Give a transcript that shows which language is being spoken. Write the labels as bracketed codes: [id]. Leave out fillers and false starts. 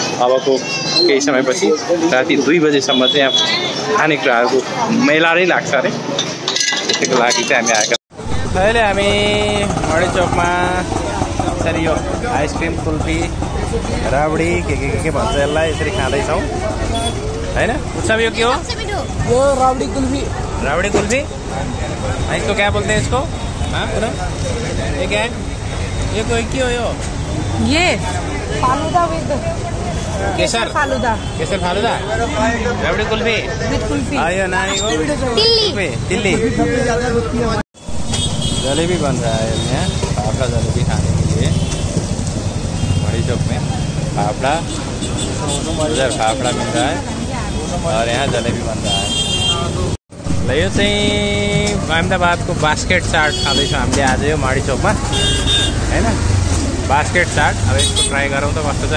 [ne] अबको केही समयपछि राति 2 बजेसम्म चाहिँ यहाँ खानेकुराहरूको मेला नै लाग्छ अरे। त्यसको लागि चाहिँ हामी आएका। अहिले हामी मडी चौकमा यसरी यो आइसक्रिम कुल्फी राबडी के भन्छ यसलाई यसरी खाँदैछौँ होइन। उत्सव यो के हो? यो राबडी कुल्फी। [hi] राबड़ी कुल्फी इसको क्या बोलते हैं इसको? हाँ ये क्या है? ये कोई क्यों यो? ये falooda with Kesar falooda. Kesar falooda Rabri kulfi with kulfi. [ne] आयो ना [hi] तिल्ली तिल्ली जलेबी बन रहा है यहाँ। फाफड़ा जलेबी खाने के लिए मड़ी चौक में फाफड़ा उधर फाफड़ा मिल रहा है और यहाँ जलेबी बन रहा है। [ne] यो चाहिँ अहमदाबादको बास्केट चाट खाँदैछौँ हामीले आज यो मडी चौकमा होइन। बास्केट चाट अब यसको ट्राई गरौँ त कस्तो छ।